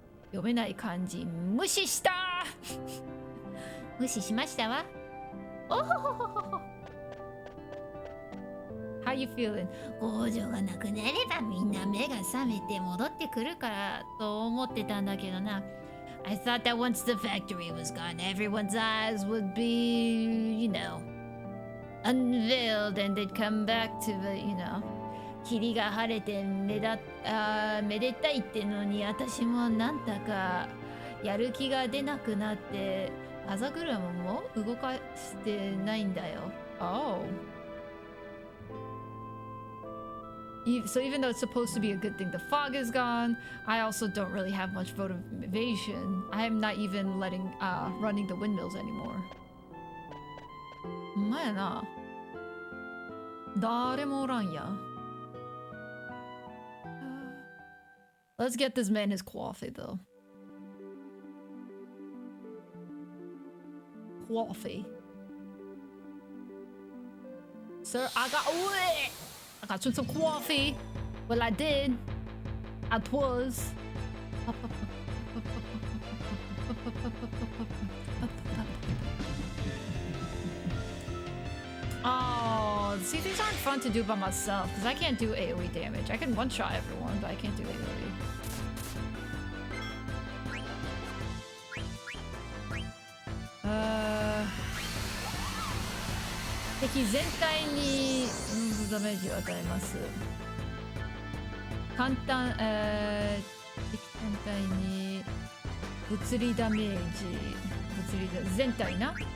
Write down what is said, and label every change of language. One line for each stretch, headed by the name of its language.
Japanese: 読めない漢字無視した無視しましたわ。おほほほほほ。
English: How you feeling?
Japanese: 工場がなくなればみんな目が覚めて戻ってくるからと思ってたんだけどな。
English: I thought that once the factory was gone, everyone's eyes would be, you know, unveiled and they'd come back to the, you know.
Japanese: 霧が晴れてめでたいってのに私もなんだかやる気が出なくなって風車も動かしてないんだよ。
English: Oh. So even though it's supposed to be a good thing, the fog is gone. I also don't really have much motivation. I am not even running the windmills anymore.
Japanese: ほんまやな。誰もおらんや。
English: Let's get this man his coffee though. Coffee. Sir, I got you some coffee. Well, I did. I was. Oh, see, these aren't fun to do by myself because I can't do AoE damage. I can one-shot everyone, but I can't do AoE.
Japanese: Uh, 敵全体にダメージを与えます。簡単、敵全体に物理ダメージ、全体な。